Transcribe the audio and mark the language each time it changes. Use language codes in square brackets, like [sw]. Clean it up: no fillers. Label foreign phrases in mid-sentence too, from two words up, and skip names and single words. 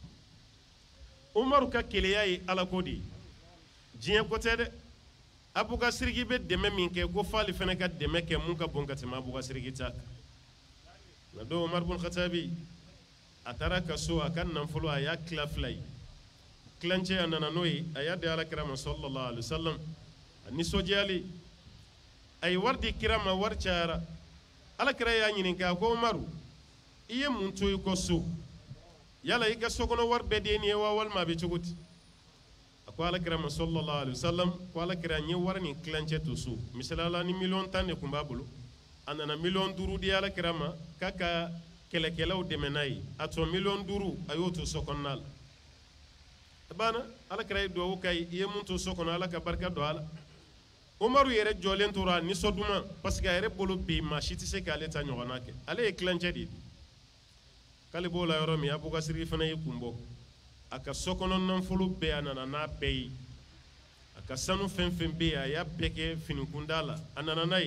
[bm] Umaru ka keleya ye ala ko de ye diɲɛ ko tɛ dɛ Abubakar bɛ dɛmɛ min kɛ ko f'ale fɛnɛ ka dɛmɛ kɛ mun ka bon ka tɛmɛ Abubakar ta kan nka don Umar ibn Khattab a taara ka so a ka nafolo a y'a tila fila ye tilancɛ a nana n'o ye a y'a di alakira ma [ar] صلى الله عليه وسلم [bm] a nisɔndiyalen a ye wari di kira ma wari cayara alakira y'a ɲininka ko Umaru i ye mun to i kɔ so yala i ka sokɔnɔ wari bɛɛ de nin ye wa walima a bɛ cogo di a ko alakira ma [ar] صلى الله عليه وسلم [bm] ko alakira n ye wari nin tilancɛ to so misalala ni 10,000 de tun b'a bolo a nana 5,000,000 di alakira ma k'a ka kɛlɛkɛlaw dɛmɛ n'a ye a tɔ 5,000,000 a y'o to so kɔnɔna la a banna alakira ye duwawu k'a ye i ye mun to so kɔnɔ ala ka barika don a la Umaru yɛrɛ jɔlen tora nisɔnduma [fr] parce que [bm] a yɛrɛ bolo bi maa si tɛ se k'ale ta ɲɔgɔnna kɛ ale ye tilancɛ de ye k'ale b'o la yɔrɔ min Abubakar fana y'i kun bɔ a ka sokɔnɔ nafolo bɛɛ a nana n'a bɛɛ ye a ka sanu fɛn fɛn bɛ yen a y'a bɛɛ kɛ finikunda la a nana n'a